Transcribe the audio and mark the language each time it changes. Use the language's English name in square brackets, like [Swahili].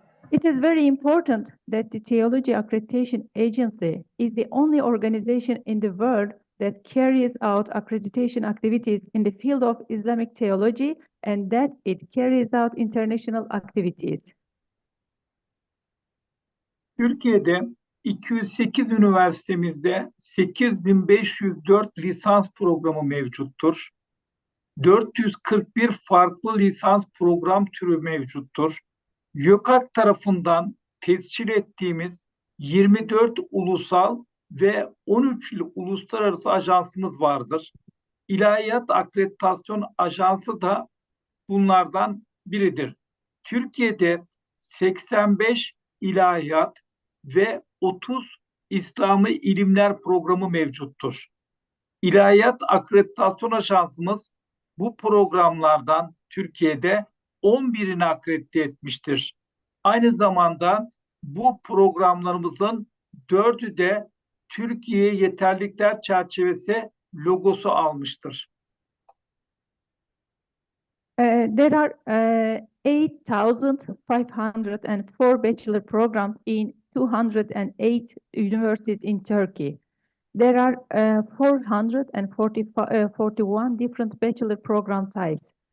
[English] It is very important that the Theology Accreditation Agency is the only organization in the world that carries out accreditation activities in the field of Islamic theology and that it carries out international activities. [Turkish] Türkiye'de 208 üniversitemizde 8504 lisans programı mevcuttur. 441 farklı lisans program türü mevcuttur. YÖKAK tarafından tescil ettiğimiz 24 ulusal ve 13 uluslararası ajansımız vardır. İlahiyat Akreditasyon Ajansı da bunlardan biridir. Türkiye'de 85 ilahiyat ve 30 İslami ilimler programı mevcuttur. İlahiyat Akreditasyon Ajansımız bu programlardan Türkiye'de 11'ini akredite etmiştir. Aynı zamanda bu programlarımızın 4'ü de Türkiye Yeterlilikler Çerçevesi logosu almıştır. [English] There are 8,504 bachelor programs in 208 universities in Turkey. There are 441 different bachelor program types.